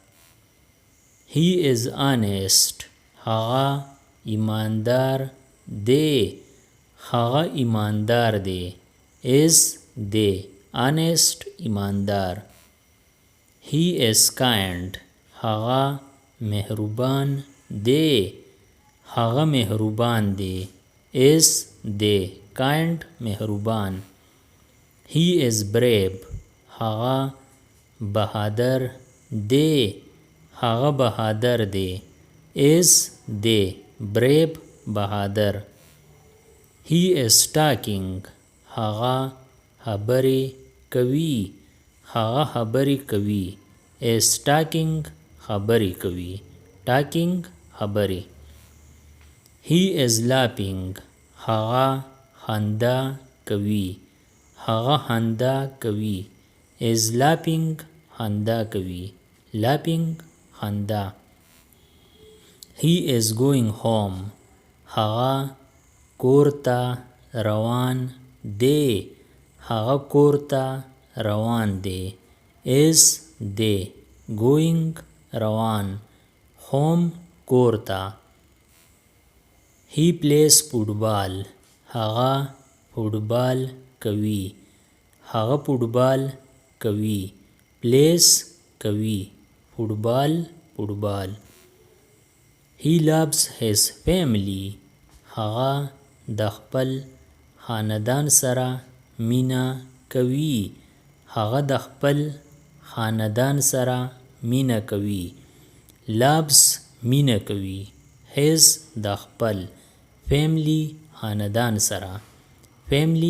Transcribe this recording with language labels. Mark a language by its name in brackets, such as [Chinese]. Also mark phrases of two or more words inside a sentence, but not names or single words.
[English] he is honest [Pashto] هغه ایماندار دی هغه ایماندار دی is دی honest ایماندار [English] he is kind [Pashto] هغه مهربان دی هغه مهربان دی is دی kind مهربان [English] he is brave [Pashto] هغه بهادر دی هغه بهادر دی is دی brave بهادر [English] he is talking [Pashto] هغه خبرې کوي هغه خبرې کوي [English] is talking [Pashto] خبرې کوي talking خبرې [English] he is laughing [Pashto] هغه خندا کوي هغه خندا کوي [English] is laughing [Pashto] خندا کوي laughing خندا [English] he is going home [Pashto] هغه کور ته روان دی هغه کور ته روان دی is دی going روان home کور ته [English] he plays football [Pashto] هغه فوټبال کوي هغه فوټبال کوي plays کوي فوټبال [English] he loves his family [Pashto] هغه د خپل خاندان سره مینا کوي هغه د خپل خاندان سره مینا کوي loves مینا کوي his د خپل family خاندان سره family